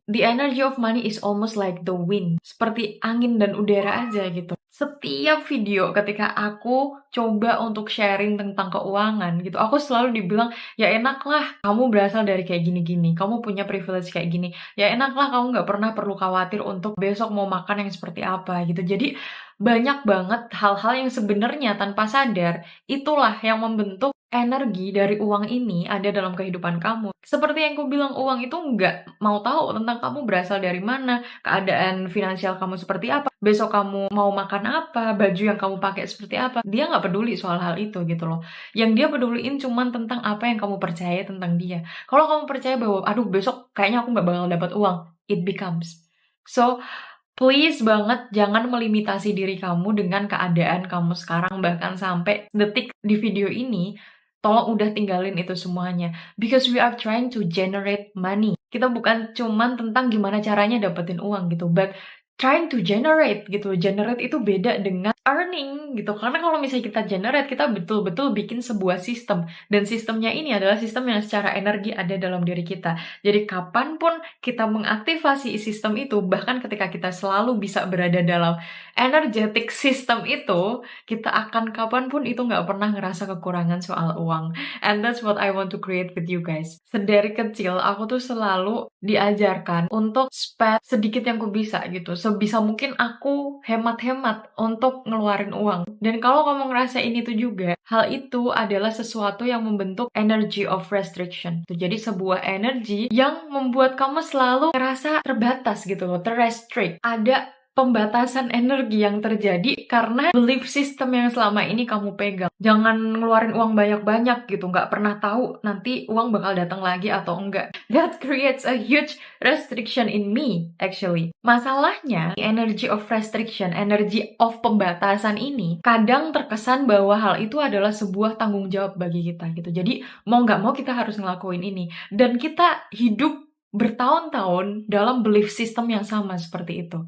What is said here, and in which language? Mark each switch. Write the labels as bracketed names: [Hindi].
[English] The energy of money is almost like the wind. [Indonesian] Seperti angin dan udara aja gitu. Setiap video ketika aku coba untuk sharing tentang keuangan gitu, aku selalu dibilang, ya enak lah kamu berasal dari kayak gini-gini, kamu punya privilege kayak gini, ya enak lah kamu nggak pernah perlu khawatir untuk besok mau makan yang seperti apa gitu. Jadi banyak banget hal-hal yang sebenarnya tanpa sadar itulah yang membentuk energi dari uang ini ada dalam kehidupan kamu. Seperti yang aku bilang, uang itu nggak mau tahu tentang kamu berasal dari mana, keadaan finansial kamu seperti apa, besok kamu mau makan apa, baju yang kamu pakai seperti apa. Dia nggak peduli soal hal itu gitu loh. Yang dia peduliin cuman tentang apa yang kamu percaya tentang dia. Kalau kamu percaya bahwa, aduh besok kayaknya aku nggak bakal dapat uang, [English] it becomes. So, please [Indonesian] banget jangan melimitasi diri kamu dengan keadaan kamu sekarang, bahkan sampai detik di video ini, tolong udah tinggalin itu semuanya. [English] Because we are trying to generate money. [Indonesian] Kita bukan cuman tentang gimana caranya dapetin uang gitu, [English] but trying to generate [Indonesian] gitu. Generate itu beda dengan earning gitu. Karena kalau misalnya kita generate, kita betul-betul bikin sebuah sistem. Dan sistemnya ini adalah sistem yang secara energi ada dalam diri kita. Jadi kapanpun kita mengaktifasi sistem itu, bahkan ketika kita selalu bisa berada dalam energetic system itu, kita akan kapanpun itu nggak pernah ngerasa kekurangan soal uang. [English] And that's what I want to create with you guys. [Indonesian] Sedari kecil, aku tuh selalu diajarkan untuk spend sedikit yang aku bisa gitu. Sebisa mungkin aku hemat-hemat untuk ngeluarin uang. Dan kalau kamu ngerasain itu juga, hal itu adalah sesuatu yang membentuk [English] energy of restriction. [Indonesian] Jadi sebuah energi yang membuat kamu selalu ngerasa terbatas gitu loh, terrestrict. Ada pembatasan energi yang terjadi karena belief system yang selama ini kamu pegang. Jangan ngeluarin uang banyak-banyak gitu, nggak pernah tahu nanti uang bakal datang lagi atau enggak. [English] That creates a huge restriction in me, actually. [Indonesian] Masalahnya, [English] energy of restriction, [Indonesian] energy of pembatasan ini, kadang terkesan bahwa hal itu adalah sebuah tanggung jawab bagi kita gitu. Jadi, mau nggak mau kita harus ngelakuin ini. Dan kita hidup bertahun-tahun dalam belief system yang sama seperti itu.